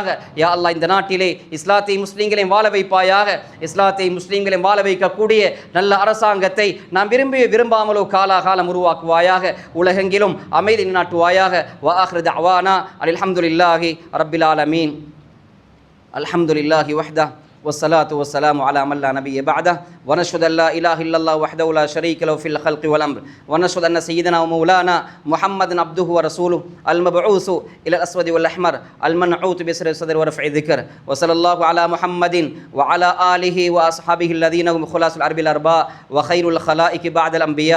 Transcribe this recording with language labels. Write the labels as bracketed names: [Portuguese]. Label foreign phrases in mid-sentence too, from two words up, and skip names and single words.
[Arabic] يا الله, [Tamil] இந்த நாட்டிலே இஸ்லாத்தை முஸ்லீம்களையும் வாழ வைப்பாயாக. இஸ்லாத்தை முஸ்லீம்களையும் வாழ வைக்கக்கூடிய நல்ல அரசாங்கத்தை நாம் விரும்பாமலோ காலாகாலம் உருவாக்குவாயாக. உலகெங்கிலும் அமைதி நாட்டுவாயாக. [Arabic] وآخر دعوانا الحمد لله رب العالمين. الحمد لله وحده والصلاة والسلام على من لا نبي بعده ونشهد أن لا إله إلا الله وحده لا شريك له في الخلق والأمر ونشهد أن سيدنا ومولانا محمد عبده ورسوله المبعوث إلى الأسود والأحمر المنعوت بسر الصدر ورفع الذكر وصلى الله على محمد وعلى آله وأصحابه الذين هم خلاص الأرب الأرباء وخير الخلائق بعد الأنبياء.